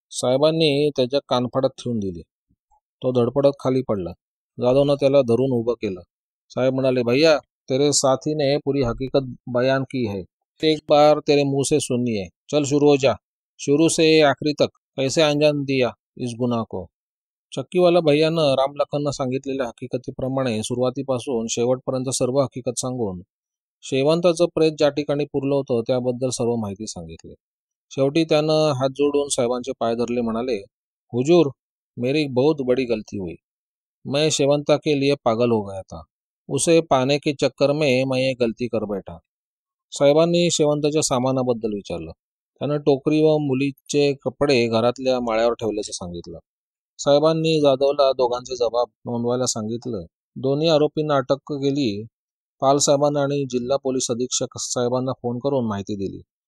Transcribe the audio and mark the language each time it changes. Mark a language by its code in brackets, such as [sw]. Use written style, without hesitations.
[mr] साहेबांनी त्याच्या कानफाडात ठेवून दिली। तो धडपडत खाली पडला। जाधवनं त्याला धरून उभं केलं। साहेब म्हणाले, [hi] भैया तेरे साथी ने पूरी हकीकत बयान की है, एक बार तेरे मुंह से सुननी है। चल शुरू हो जा, शुरू से आखिरी तक कैसे अंजाम दिया इस गुन्हा को। [mr] चक्कीवाला भैयानं रामलखननं सांगितलेल्या हकीकतीप्रमाणे सुरुवातीपासून शेवटपर्यंत सर्व हकीकत सांगून शेवंताचं प्रेत ज्या ठिकाणी पुरलं होतं त्याबद्दल सर्व माहिती सांगितली। शेवटी त्यानं हात जोडून साहेबांचे पाय धरले, म्हणाले, [hi] हुजूर, मेरी बहुत बड़ी गलती हुई. मैं शेवंता के लिए पागल हो गया था. उसे पाने के चक्कर में मैं ये गलती कर बैठा. [mr] साहेबांनी शेवंताच्या सामानाबद्दल विचारलं. त्यानं टोकरी व मुलीचे कपडे घरातल्या माळ्यावर ठेवल्याचं सांगितलं. साहेबांनी जाधवला दोघांचे जबाब नोंदवायला सांगितलं. दोन्ही आरोपींना अटक केली. पाल साहेबांना आणि जिल्हा पोलीस अधीक्षक साहेबांना फोन करून माहिती दिली.